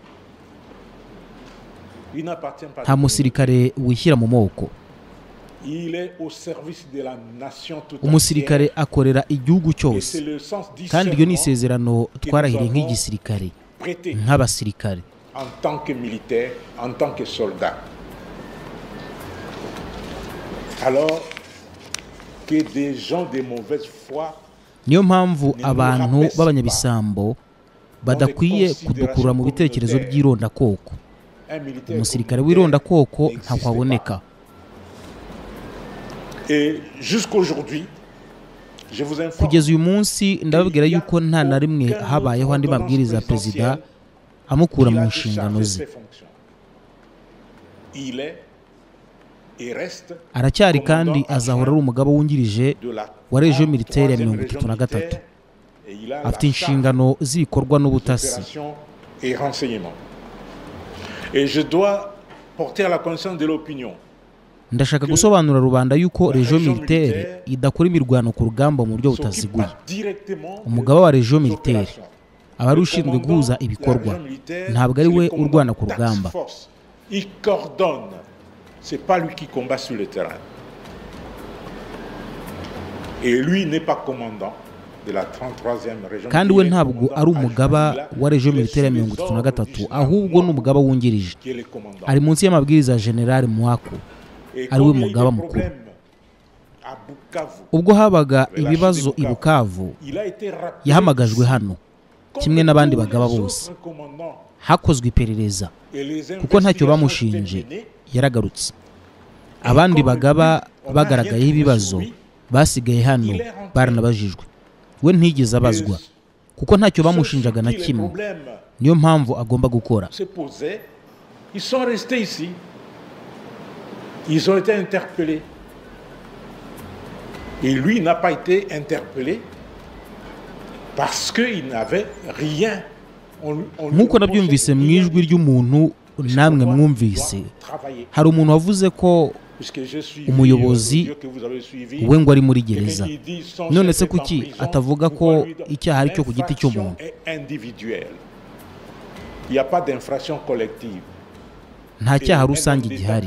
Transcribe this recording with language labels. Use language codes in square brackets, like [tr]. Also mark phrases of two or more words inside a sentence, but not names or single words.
[rw] Nta musirikare wishyira mu moko. Umusirikare akorera igihugu cyose, kandi iyo ni isezerano twarahiriye nk'igisirikare nk'abasirikare. [fr] En tant que militaire, en tant que soldat. Alors que des gens de mauvaise foi [rw] niyo mpamvu abantu b'abanyabisambo badakwiye kudukura mu bitekerezo by'irondakoko. Umusirikare w'irondakoko ntakwaboneka. [fr] Et jusqu'aujourd'hui, je vous informe, [rw] kugeza uyu munsi ndababwira yuko nta na rimwe habayeho andi mabwiriza ya perezida amukura mu nshingano ze. Aracyari kandi azahora ari umugabo wungirije wa [fr] region militaire [rw] ya 33. Afite inshingano z'ibikorwa n'ubutasi. [fr] Et je dois porter à la connaissance de l'opinion. [rw] Ndashaka gusobanura rubanda yuko [fr] region militaire [rw] idakora imirwano ku rugamba mu buryo butaziguye. Umugaba wa [fr] region militaire [rw] aba ari ushinzwe guhuza ibikorwa, ntabwo ari we urwana ku rugamba. [fr] Il coordonne. C'est pas lui qui combat sur le terrain. Et lui n'est pas commandant de la 33e région. [rw] Kandi we ntabwo ari umugaba wa [fr] region militaire [rw] ya 33, ahubwo n'umugaba wungirije. Ari munsi y'amabwiriza ya General Mwako, ari we mugaba mukuru. Ubwo habaga ibibazo i Bukavu, yahamagajwe hano kimwe n'abandi bagaba bose. Hakozwe iperereza kuko ntacyo bamushinje, yaragarutse. Abandi bagaba bagaragayeho ibibazo basigaye hano baranabajijwe. We ntigeze abazwa kuko ntacyo bamushinjaga na kimwe. Niyo mpamvu agomba gukora. [fr] Ils sont restés ici. Ils ont été interpellés. Et lui n'a pas été interpellé parce qu'il n'avait rien. [rw] nk'uko nabyumvise mu ijwi ry'umuntu namwe mwumvise, hari umuntu wavuze ko umuyobozi we ngo ari muri gereza. None se kuki atavuga ko icyaha ari cyo ku giti cy'umuntu? Nta cyaha rusange gihari.